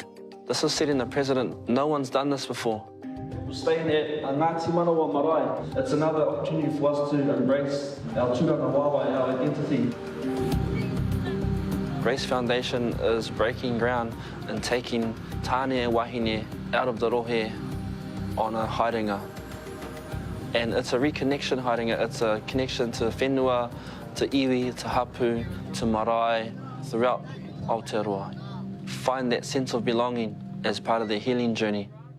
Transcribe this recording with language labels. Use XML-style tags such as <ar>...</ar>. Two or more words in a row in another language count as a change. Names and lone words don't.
<en>This is setting the precedent. No one's done this before. We're staying at Ngāti Manawa Marae. It's another opportunity for us to embrace our</en> <mi>tūranga wawa,</mi> <en>our identity. Grace Foundation is breaking ground and taking</en> <mi>tāne wahine</mi> <en>out of the rohe on a haerenga. And it's a reconnection haerenga. It's a connection to whenua, to iwi, to hapu, to marae, throughout Aotearoa. Find that sense of belonging as part of their healing journey.</en>